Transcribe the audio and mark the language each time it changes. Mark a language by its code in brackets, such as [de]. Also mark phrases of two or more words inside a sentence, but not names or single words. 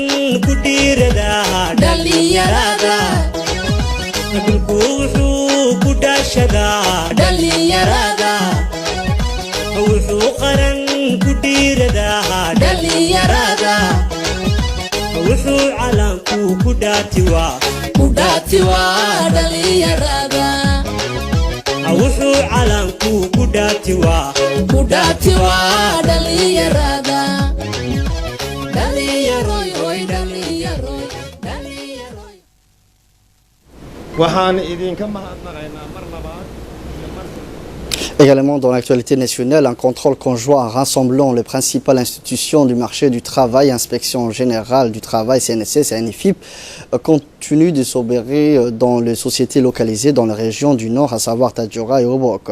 [so] ku dhiiradaa dhalinyarada dhulku wuxuu ku dhaashadaa dhalinyarada wuxuu qaran ku dhiiradaa dhalinyarada wuxuu calanku ku dhaatiwaa dhalinyarada wuxuu calanku ku dhaatiwaa dhalinyarada waxaan idinka mahadnaqaynaa mar labaad. [fr] Également dans l'actualité nationale, un contrôle conjoint rassemblant les principales institutions du marché du travail, Inspection générale du travail, CNSS et ANIFIP, continue de s'opérer dans les sociétés localisées dans la région du Nord, à savoir Tadjoura et Obok.